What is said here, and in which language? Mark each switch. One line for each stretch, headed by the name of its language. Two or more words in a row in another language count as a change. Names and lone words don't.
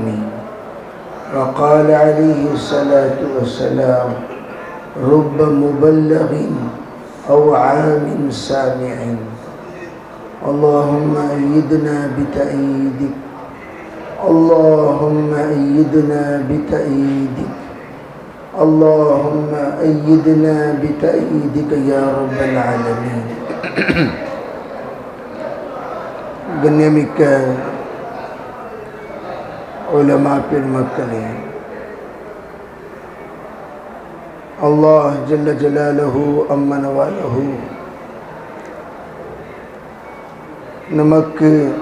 Arabic: وقال عليه الصلاة والسلام: رب مبلغ أو عام سامع. اللهم أيدنا بتأييدك، اللهم أيدنا بتأييدك، اللهم أيدنا بتأييدك يا رب العالمين.
Tamil: கண்ணியமிக்க உலமா பெருமக்களே,
Arabic: الله جل جلاله عم نواله
Tamil: நமக்கு